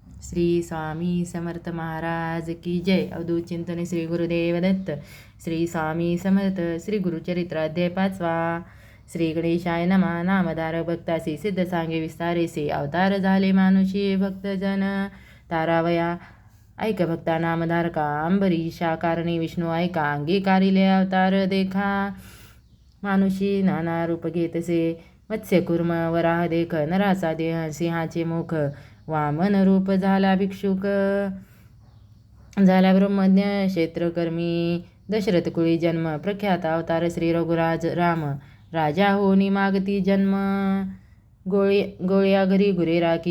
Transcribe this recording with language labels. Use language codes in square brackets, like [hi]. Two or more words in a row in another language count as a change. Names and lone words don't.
[mr] श्री स्वामी समर्थ महाराज [hi] की जय. [mr] अवधूत चिंतन श्री गुरुदेव दत्त. श्री स्वामी समर्थ. श्री गुरुचरित्र अध्याय 5. [sa] श्री गणेशाय नमः. [mr] नामधारक भक्तासी सिद्ध सांगे विस्तारेसे. अवतार झाले मानुषी भक्तजन तारावया. ऐक भक्ता नामधारका अंबरीशा कारणी विष्णू ऐका. अंगीकारिले अवतार देखा मानुषी नाना रूप घेतसे. मत्स्य कुर्म वराह देख नराचा देह सिंहाचे मुख. वामन रूप झाला भिक्षुक झाला ब्रह्मज्ञ क्षेत्रकर्मी. दशरथ कुळी जन्म प्रख्यात अवतार श्री रघुराज राम. राजा होनी मागती जन्म गोळ्या घरी गुरे राखी.